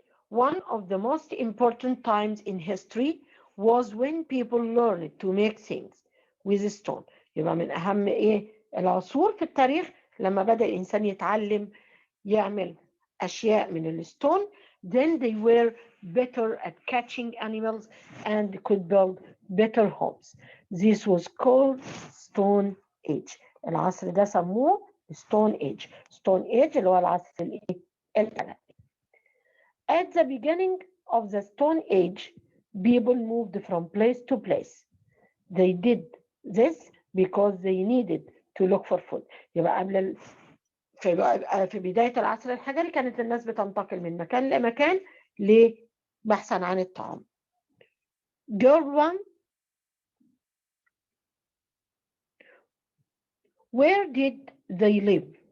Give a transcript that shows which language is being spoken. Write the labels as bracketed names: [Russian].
[English] One of the most important times in history was when people learned to make things with stone. [Arabic] يبقى من أهم العصور في التاريخ لما بدأ الإنسان يتعلم يعمل أشياء من الستون. [English] Then they were better at catching animals and could build better homes. This was called Stone Age. [Arabic] العصر ده سموه Stone Age. Stone Age اللي هو العصر الثالث. [English] At the beginning of the Stone Age, people moved from place to place. They did this because they needed to look for food. [Arabic] يبقى قبل في بداية العصر الحجري كانت الناس بتنتقل من مكان لمكان لبحثا عن الطعام. [English] Girl 1, where did they live?